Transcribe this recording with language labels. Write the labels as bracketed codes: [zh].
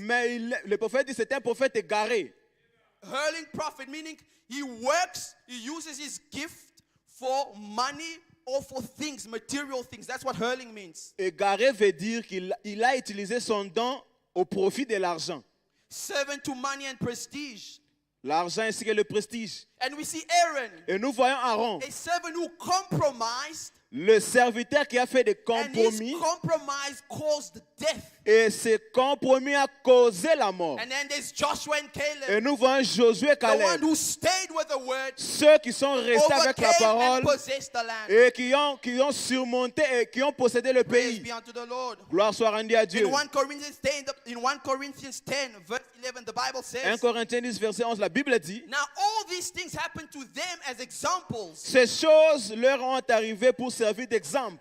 [fr] mais le prophète dit que c'était un prophète égaré. [en] Hurling prophet, meaning he works, he uses his gift for money or for things, material things. That's what hurling means. [fr] Égaré veut dire qu'il a utilisé son don au profit de l'argent. [en] Servant to money and prestige. [fr] L'argent ainsi que le prestige. [en] And we see Aaron, [fr] Et nous voyons Aaron, [en] a servant who compromised, [fr] le serviteur qui a fait des [en] and his [fr] compromis. [en] compromise caused death. [fr] Et ce compromis a causé la mort. [en] And then there's Joshua and [fr] Et [en] Caleb, [fr] nous voyons Josué et [en] the one [fr] Caleb, [en] who stayed with the word, [fr] ceux qui sont restés avec la [en] overcame [fr] parole [en] and possessed the land. [fr] et qui ont surmonté et qui ont possédé le [en] Praise [fr] pays. [en] be unto the Lord. [fr] Gloire soit rendue à Dieu. [en] In 1 Corinthians 10, verse 11, the Bible [fr] 1 [en] says, [fr] Corinthiens 10, verset 11, la Bible dit, [en] now all these things happened to them as examples, [fr] ces choses leur ont arrivé pour servir d'exemple,